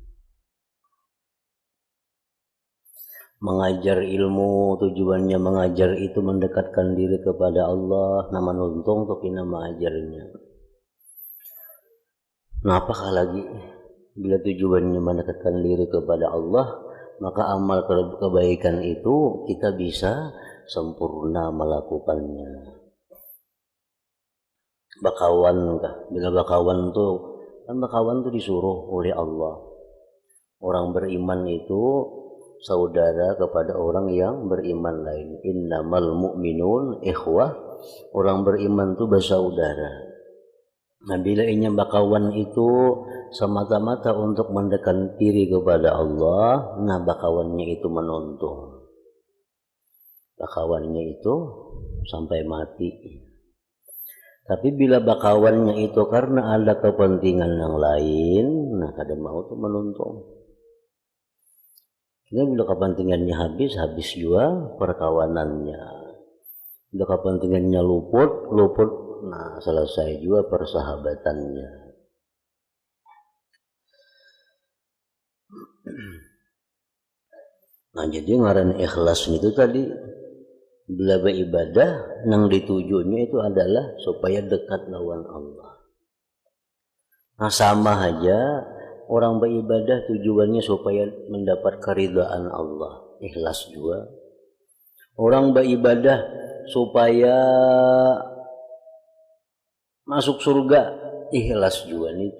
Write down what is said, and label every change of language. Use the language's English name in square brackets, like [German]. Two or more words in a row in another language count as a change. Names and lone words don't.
[Indonesian] Mengajar ilmu tujuannya mengajar itu mendekatkan diri kepada Allah, nama nuntung untuk kita mengajarnya. Nah, apakah lagi bila tujuannya mendekatkan diri kepada Allah, maka amal kebaikan itu kita bisa sempurna melakukannya. [Banjar] Bakawan kah? Bila bakawan tuh, kan bakawan tuh disuruh oleh Allah. [Indonesian] Orang beriman itu saudara kepada orang yang beriman lain. [Arabic] إنما المؤمنون إخوة. [Indonesian] Orang beriman itu bersaudara. Nah, bila ini bakawan itu semata-mata untuk mendekatkan diri kepada Allah, nah bakawannya itu menuntung. Bakawannya itu sampai mati. Tapi bila bakawannya itu karena ada kepentingan yang lain, nah [Banjar] kada mau tuh menuntung. [Indonesian] Ini bila kepentingannya habis juga perkawanannya. Bila kepentingannya luput nah selesai juga persahabatannya. Nah jadi ngaran ikhlas itu tadi bila beribadah nang ditujunya itu adalah supaya dekat lawan Allah. Nah sama aja orang beribadah tujuannya supaya mendapat keridhaan Allah, ikhlas juga. Orang beribadah supaya masuk surga, ikhlas juga itu.